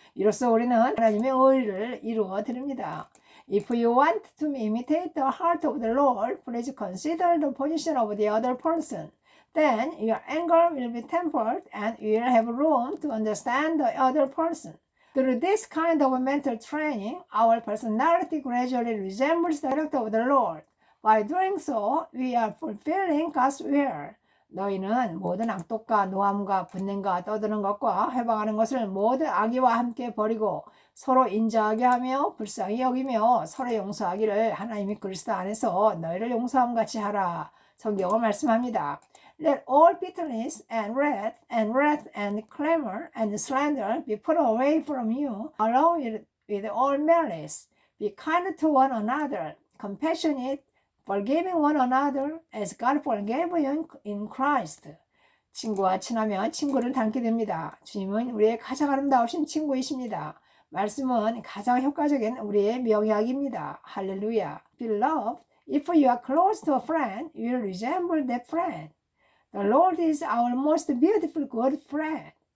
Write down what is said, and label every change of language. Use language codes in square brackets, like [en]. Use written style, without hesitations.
[ko] 이로써 우리는 하나님의 의를 이루어 드립니다. [en] If you want to imitate the heart of the Lord, please consider the position of the other person. Then your anger will be tempered and you will have room to understand the other person. Through this kind of mental training, our personality gradually resembles the character of the Lord. By doing so, we are fulfilling God's will. [ko] 너희는 모든 악독과 노함과 분냄과 떠드는 것과 회방하는 것을 모든 악의와 함께 버리고 서로 인자하게 하며 불쌍히 여기며 서로 용서하기를 하나님이 그리스도 안에서 너희를 용서함 같이 하라. 성경은 말씀합니다. [en] Let all bitterness and wrath and clamor and slander be put away from you, along with all malice. Be kind to one another, compassionate, forgiving one another, as God forgave you in Christ. [ko] 친구와 친하면 친구를 닮게 됩니다. 주님은 우리의 가장 아름다우신 친구이십니다. 말씀은 가장 효과적인 우리의 명약입니다. 할렐루야. [en] Beloved, if you are close to a friend, you will resemble that friend. The Lord is our most beautiful good friend.